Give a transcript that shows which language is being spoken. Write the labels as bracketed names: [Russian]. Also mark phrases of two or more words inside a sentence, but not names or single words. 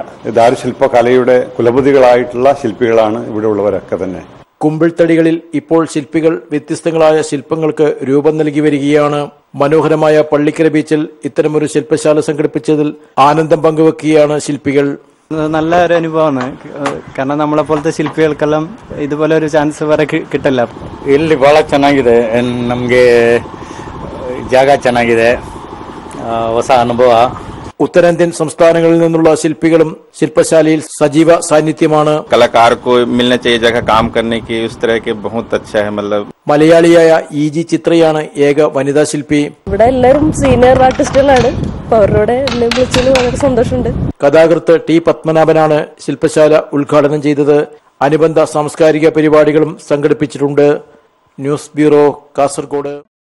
[Malayalam] ദാരുശില്പകലയുടെ കുലപതികളായിട്ടുള്ള ശില്പികളാണ് ഇവിടെ ഉള്ളവരൊക്കെ തന്നെ. കുമ്പിൾത്തടികളിൽ ഇപ്പോൾ ശില്പികൾ വ്യത്യസ്തങ്ങളായ ശില്പങ്ങൾക്ക് രൂപം നൽകി വരികയാണ്. മനോഹരമായ പള്ളിക്കര ബീച്ചിൽ ഇത്തരമൊരു ശില്പശാല സംഘടിപ്പിച്ചതിൽ ആനന്ദം പങ്കുവെക്കുകയാണ് ശില്പികൾ. നല്ല ഒരു അനുഭവമാണ്. കാരണം നമ്മളെ പോലത്തെ ಶಿಲ್ಪಿಗಳಿಗೆಲ್ಲ ಇದುപോലെ ഒരു ಚಾನ್ಸ್ വേറെ കിട്ടില്ല. [Kannada] ಇಲ್ಲಿ ಬಹಳ ಚೆನ್ನಾಗಿದೆ, ನಮಗೆ ಜಾಗ ಚೆನ್ನಾಗಿದೆ, ಹೊಸ ಅನುಭವ. [Malayalam] ഉത്തരേന്ത്യൻ സംസ്ഥാനങ്ങളിൽ നിന്നുള്ള ശില്പികളും ശില്പശാലയിൽ സജീവ സാന്നിധ്യമാണ്. [Hindi] कलाकार को मिलना चाहिए जगह काम करने की, उस तरह के बहुत अच्छा है. मतलब [Malayalam] മലയാളിയായ EG ചിത്രയാണ് ഏക വനിതാ ശില്പി. ഇവിടെ എല്ലാവരും സീനിയർ ആർട്ടിസ്റ്റുകളാണ്. അവരോട് എന്നെ വിളിച്ചതിൽ വളരെ സന്തോഷമുണ്ട്. കഥാകൃത്ത് T പത്മനാഭനാണ് ശില്പശാല ഉദ്ഘാടനം ചെയ്തത്. അനുബന്ധ സാംസ്കാരിക പരിപാടികളും സംഘടിപ്പിച്ചിട്ടുണ്ട്. [English] News Bureau, [Malayalam] കാസർഗോഡ്.